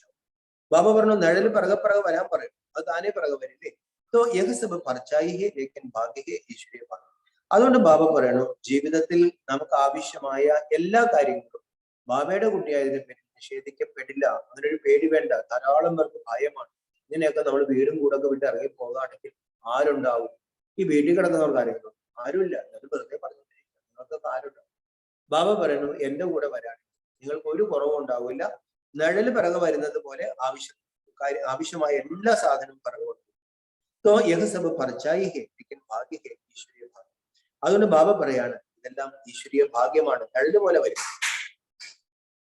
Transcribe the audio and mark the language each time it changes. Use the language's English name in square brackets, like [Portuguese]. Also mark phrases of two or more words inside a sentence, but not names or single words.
[Malayalam] ബാബ പറഞ്ഞു നിഴൽ പിറകെ വരാൻ പറയും, അത് താനേ പിറകെ വരില്ലേ. [Hindi] तो यह सब परछाई है लेकिन भाग्य है [Malayalam] ഈശ്വരീയ ഭാഗ്യം. അതുകൊണ്ട് ബാബ പറയണു ജീവിതത്തിൽ നമുക്ക് ആവശ്യമായ എല്ലാ കാര്യങ്ങളും ബാബയുടെ കുട്ടിയായതിനെ പറ്റി നിഷേധിക്കപ്പെടില്ല. അങ്ങനൊരു പേടി വേണ്ട. ധാരാളം പേർക്ക് ഭയമാണ്. ഇങ്ങനെയൊക്കെ നമ്മൾ വീടും കൂടൊക്കെ വിട്ട് ഇറങ്ങി പോകുകയാണെങ്കിൽ ആരുണ്ടാവും? ഈ വീട്ടിൽ കിടക്കുന്നവർക്ക് ആരെങ്കിലും? ആരുമില്ല. അത് വെറുതെ പറഞ്ഞുകൊണ്ടിരിക്കുക. നിങ്ങൾക്കൊക്കെ ആരുണ്ടാവും? ബാബ പറയുന്നു എന്റെ കൂടെ വരാൻ നിങ്ങൾക്ക് ഒരു കുറവും ഉണ്ടാവില്ല. നിഴല് പിറകെ വരുന്നത് പോലെ ആവശ്യമായ എല്ലാ സാധനവും പിറകെ വന്നു. [Hindi] तो यह सब परछाई है लेकिन भाग्य है [Malayalam] ഈശ്വരീയ ഭാഗ്യം. അതുകൊണ്ട് ബാബ പറയാണ് ഇതെല്ലാം ഈശ്വരീയ ഭാഗ്യമാണ്. നിഴല് പോലെ വരും.